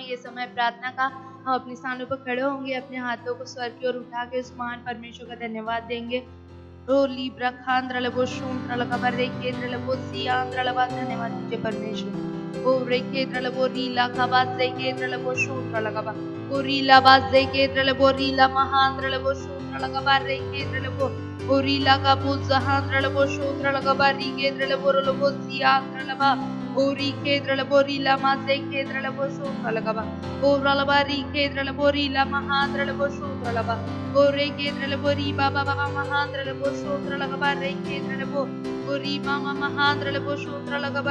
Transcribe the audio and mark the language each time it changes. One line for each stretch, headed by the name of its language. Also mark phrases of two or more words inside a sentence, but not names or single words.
Hindi: ये समय प्रार्थना का, हम अपने स्थानों पर खड़े होंगे, अपने हाथों को स्वर की ओर उठा के उस महान परमेश्वर का धन्यवाद देंगे। ओ लीब्रा खांद्र लबो शूंद्र लगा रे केंद्र लबो सियांद्र लबा, धन्यवाद दीजिए परमेश्वर। ओ रे केंद्र लबो रीला खाबाज रे केंद्र लबो शूंद्र लगा, ओ रीला बाज रे केंद्र लबो रीला महांद्र लबो शूंद्र लगा रे केंद्र लबो, ओ रीला का बुज जहांद्र लबो शूंद्र लगा री केंद्र लबो लबो सियांद्र लबा, ओ री केंद्र लबो रीला माजे केंद्र लबो शूंद्र लगा, ओ रलबा री केंद्र लबो रीला महांद्र लबो शूंद्र लगा, ओ रे केंद्र लबो री बाबा बाबा महांद्र लबो शूंद्र लगा रे केंद्र लबो, ओ री मामा महांद्र लबो शूंद्र लगा